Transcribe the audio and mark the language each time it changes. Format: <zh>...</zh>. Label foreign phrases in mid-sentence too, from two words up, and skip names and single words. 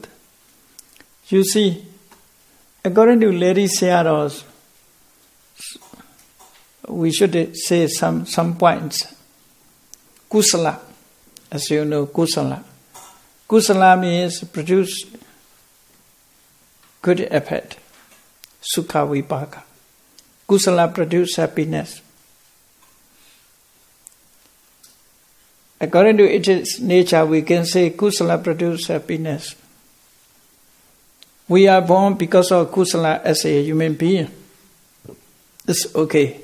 <en>You see, according to Lady Sayadaw, we should say some points. Kusala, as you know, kusala. Kusala means produce good effect.</en> <pi>Sukha vipaka.</pi> <en>Kusala produces happiness. According to its nature, we can say Kusala produces happiness. We are born because of Kusala as a human being. It's okay.</en>